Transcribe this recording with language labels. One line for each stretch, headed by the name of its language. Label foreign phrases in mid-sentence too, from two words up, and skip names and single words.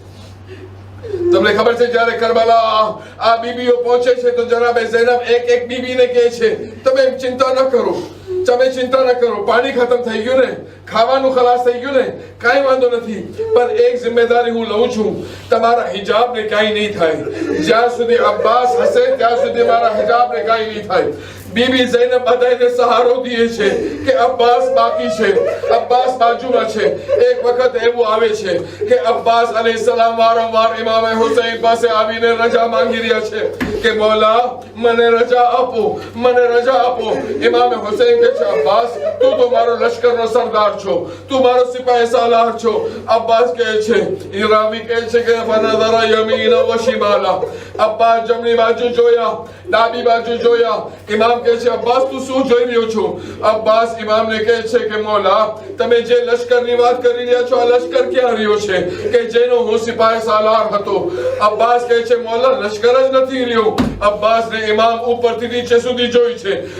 Gujarati: તમને ખબર છે જ્યારે કરબલા આ બીબીઓ પહોંચે છે તો જનાબે ઝૈનબ એક બીબીને કહે છે તમે ચિંતા ન કરો, તમે ચિંતા ન કરો, પાણી ખતમ થઈ ગયું ને, ખાવાનું ખલાસ થઈ ગયું ને, કાંઈ વાંધો નથી, પણ એક જિમ્મેદારી હું લઉં છું, તમારા હિજાબને કાંઈ નહીં થાય. જ્યાં સુધી અબ્બાસ હશે ત્યાં સુધી મારા હિજાબને કાંઈ નહીં થાય. બીબી ઝૈનબ બધાઈને સહારો દિએ છે કે અબ્બાસ બાકી છે, અબ્બાસ બાજુમાં છે. એક વખત એવું આવે છે કે અબ્બાસ અલૈહિસ્સલામ વારંવાર ઇમામ હુસૈન પાસે આવીને રજા માંગી રહ્યા છે કે મૌલા મને રજા આપો, મને રજા આપો. ઇમામ હુસૈન કહે છે અબ્બાસ તૂ તો મારો લશ્કરનો સરદાર છો, તૂ મારો સિપાહી સાલાર છો. અબ્બાસ કહે છે, ઇરાવી કહે છે કે
Arabic: فنظر يمين و شمالا.
Gujarati: અબ્બાસ જમણી બાજૂ જોયા, ડાબી બાજૂ જોયા. इमाम કહે છે અબ્બાસ તું શું જોઈ રહ્યો છો? અબ્બાસ ઇમામને કહે છે કે મોલા તમે જે લશ્કરની વાત કરી રહ્યા છો આ લશ્કર ક્યાં રહ્યો છે કે જેનો હું સિપાહી સાલાર હતો? અબ્બાસ કહે છે મોલા લશ્કર જ નથી રહ્યો. અબ્બાસ ને ઇમામ ઉપરથી નીચે સુધી જોઈ છે.